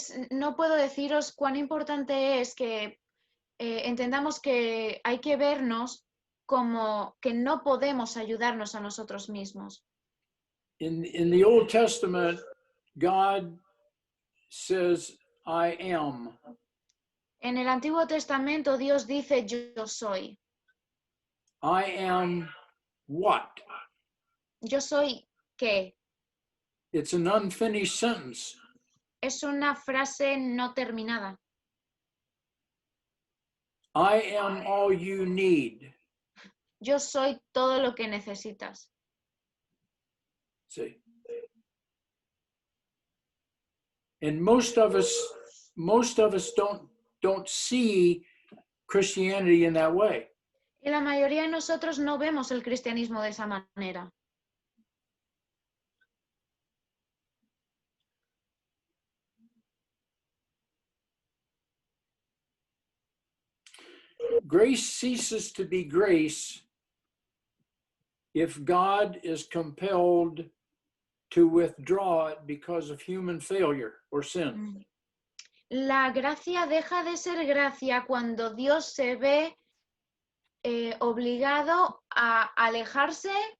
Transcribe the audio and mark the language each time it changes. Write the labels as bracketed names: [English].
[Spanish] no puedo deciros cuán importante es que entendamos que hay que vernos como que no podemos ayudarnos a nosotros mismos. [English] In the Old Testament, God says, I am. [Spanish] En el Antiguo Testamento Dios dice yo soy. [English] I am what? [Spanish] Yo soy ¿qué? [English] It's an unfinished sentence. [Spanish] Es una frase no terminada. [English] I am all you need. [Spanish] Yo soy todo lo que necesitas. [English] See? And most of us don't see Christianity in that way. [Spanish] Y la mayoría de nosotros no vemos el cristianismo de esa manera. [English] Grace ceases to be grace if God is compelled to withdraw it because of human failure or sin. [Spanish] La gracia deja de ser gracia cuando Dios se ve obligado a alejarse.